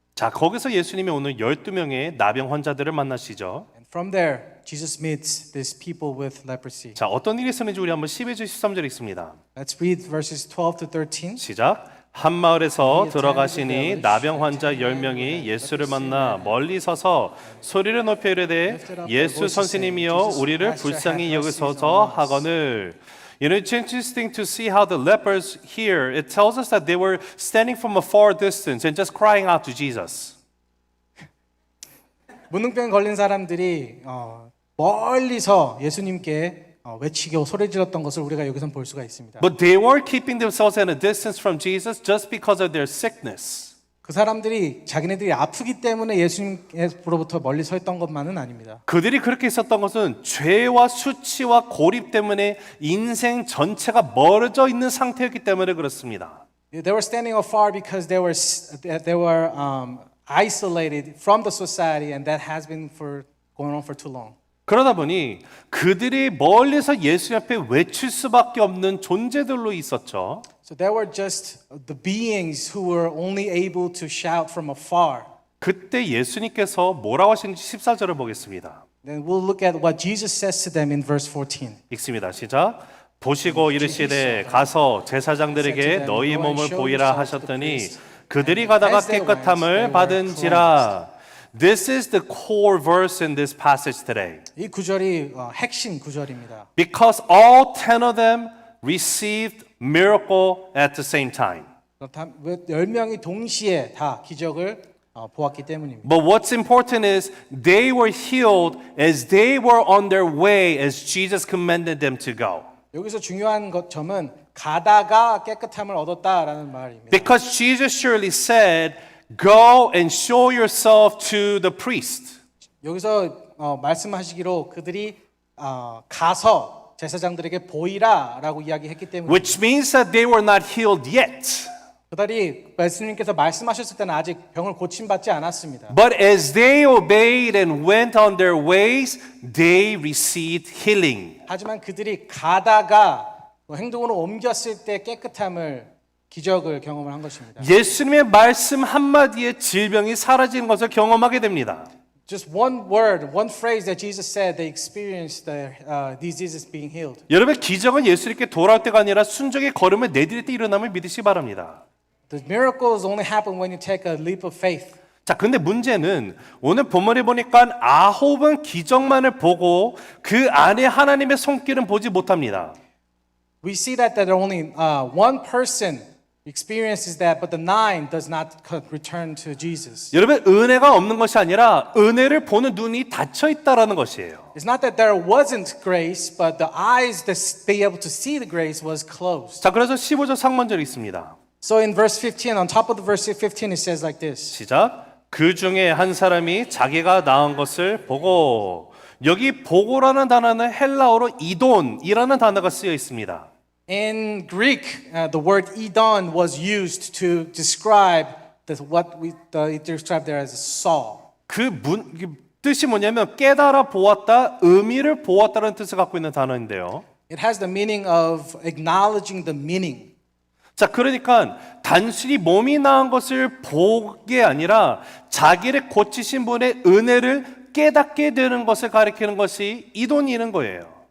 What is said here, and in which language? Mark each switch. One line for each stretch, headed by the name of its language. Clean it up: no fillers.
Korean: 자, 거기서 예수님이 오늘 12명의 나병 환자들을 만나시죠.
English: And from there, Jesus meets these people with leprosy.
Korean: 자, 어떤 일이 있었는지 우리 한번 12절 13절 읽습니다.
English: Let's read verses 12 to 13.
Korean: 시작. 한 마을에서 들어가시니 나병 환자 10명이 예수를 만나 멀리 서서 소리를 높여 이르되 예수 선생님이여 우리를 불쌍히 여기소서 하거늘.
English: You know, it's interesting to see how the lepers here, it tells us that they were standing from a far distance and just crying out to Jesus.
Korean: 문둥병 걸린 사람들이 멀리서 예수님께 외치고 소리 질렀던 것을 우리가 여기서 볼 수가 있습니다.
English: But they were keeping themselves at a distance from Jesus just because of their sickness.
Korean: 그 사람들이 자기네들이 아프기 때문에 예수님으로부터 멀리 서 있던 것만은 아닙니다. 그들이 그렇게 있었던 것은 죄와 수치와 고립 때문에 인생 전체가 멀어져 있는 상태였기 때문에 그렇습니다.
English: They were standing afar because they were isolated from the society, and that has been going on for too long.
Korean: 그러다 보니 그들이 멀리서 예수 앞에 외칠 수밖에 없는 존재들로 있었죠.
English: So they were just the beings who were only able to shout from afar.
Korean: 그때 예수님께서 뭐라고 하시는지 14절을 보겠습니다.
English: Then we'll look at what Jesus says to them in verse 14.
Korean: 읽습니다. 시작. 보시고 이르시되 가서 제사장들에게 너희 몸을 보이라 하셨더니 그들이 가다가 깨끗함을 받은지라.
English: This is the core verse in this passage today.
Korean: 이 구절이 핵심 구절입니다.
English: Because all 10 of them received miracle at the same time.
Korean: 10명이 동시에 다 기적을 보았기 때문입니다.
English: But what's important is they were healed as they were on their way as Jesus commanded them to go.
Korean: 여기서 중요한 점은 가다가 깨끗함을 얻었다라는 말입니다.
English: Because Jesus surely said, go and show yourself to the priest.
Korean: 여기서 말씀하시기로 그들이 가서 제사장들에게 보이라라고 이야기했기 때문에
English: Which means that they were not healed yet.
Korean: 그들이 예수님께서 말씀하셨을 때는 아직 병을 고침받지 않았습니다.
English: But as they obeyed and went on their ways, they received healing.
Korean: 하지만 그들이 가다가 행동으로 옮겼을 때 깨끗함을 기적을 경험을 한 것입니다. 예수님의 말씀 한마디에 질병이 사라지는 것을 경험하게 됩니다.
English: Just one word, one phrase that Jesus said, they experienced their diseases being healed.
Korean: 여러분 기적은 예수님께 돌아올 때가 아니라 순종의 걸음을 내디딜 때 일어남을 믿으시기 바랍니다.
English: The miracles only happen when you take a leap of faith.
Korean: 자, 근데 문제는 오늘 본문에 보니까 아홉은 기적만을 보고 그 안에 하나님의 손길은 보지 못합니다.
English: We see that only one person experiences that, but the 9 does not return to Jesus.
Korean: 여러분, 은혜가 없는 것이 아니라 은혜를 보는 눈이 닫혀 있다라는 것이에요.
English: It's not that there wasn't grace, but the eyes to be able to see the grace was closed.
Korean: 자, 그래서 15절 상반절이 있습니다.
English: So in verse 15, on top of the verse 15, it says like this.
Korean: 시작. 그 중에 한 사람이 자기가 낳은 것을 보고, 여기 보고라는 단어는 헬라어로 이돈이라는 단어가 쓰여 있습니다.
English: In Greek, the word idon was used to describe what we describe there as saw.
Korean: 뜻이 뭐냐면 깨달아 보았다, 의미를 보았다는 뜻을 갖고 있는 단어인데요.
English: It has the meaning of acknowledging the meaning.
Korean: 자, 그러니까 단순히 몸이 나은 것을 보게 아니라 자기를 고치신 분의 은혜를 깨닫게 되는 것을 가리키는 것이 이돈이는 거예요.